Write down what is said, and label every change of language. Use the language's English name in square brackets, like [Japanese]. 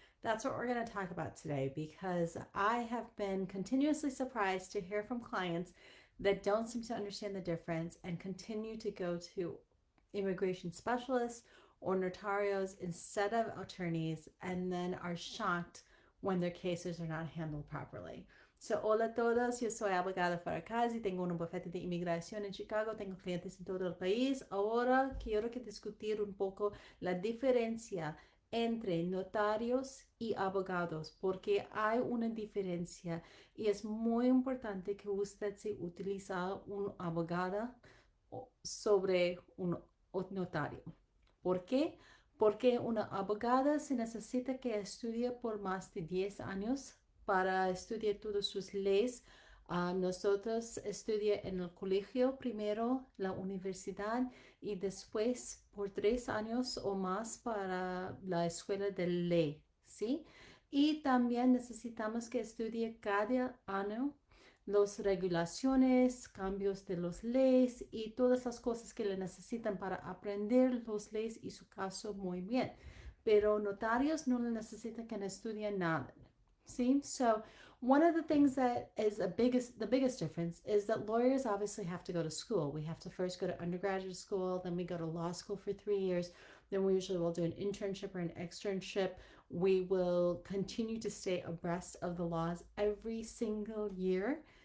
[English] That's what we're going to talk about today because I have been continuously surprised to hear from clients that don't seem to understand the difference and continue to go to immigration specialists or notarios instead of attorneys and then are shocked when their cases are not handled properly. [Spanish] So, hola a todos, yo soy Abogada Farrah y tengo un bufete de inmigración en Chicago, tengo clientes en todo el país. Ahora quiero que discutir un poco la diferencia entre notarios y abogados, porque hay una diferencia y es muy importante que usted se utilice un abogada sobre un notario. ¿Por qué? Porque una abogada se necesita que estudie por más de 10 años para estudiar todas sus leyes. Nosotros estudié en el colegio primero, la universidad y después por 3 años o más para la escuela de ley, ¿sí? Y también necesitamos que estudie cada año las regulaciones, cambios de las leyes y todas las cosas que le necesitan para aprender las leyes y su caso muy bien. Pero notarios no necesitan que estudien nada. [English] See, so one of the things that is the biggest difference is that lawyers obviously have to go to school. We have to first go to undergraduate school, then we go to law school for 3 years. Then we usually will do an internship or an externship. We will continue to stay abreast of the laws every single year.